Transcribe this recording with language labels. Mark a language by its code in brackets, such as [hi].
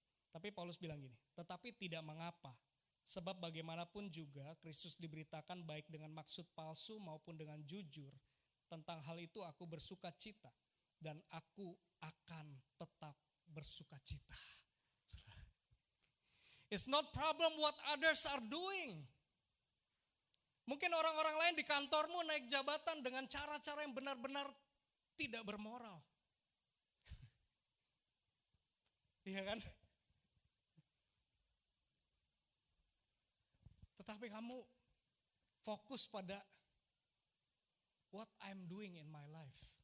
[id] Tapi Paulus bilang gini, tetapi tidak mengapa. Sebab bagaimanapun juga Kristus diberitakan baik dengan maksud palsu maupun dengan jujur. Tentang hal itu aku bersuka cita dan aku akan tetap bersuka cita. [en] It's not problem what others are doing. [id] Mungkin orang-orang lain di kantormu naik jabatan dengan cara-cara yang benar-benar tidak bermoral. Iya kan? Tetapi kamu fokus pada [en] what I'm doing in my life.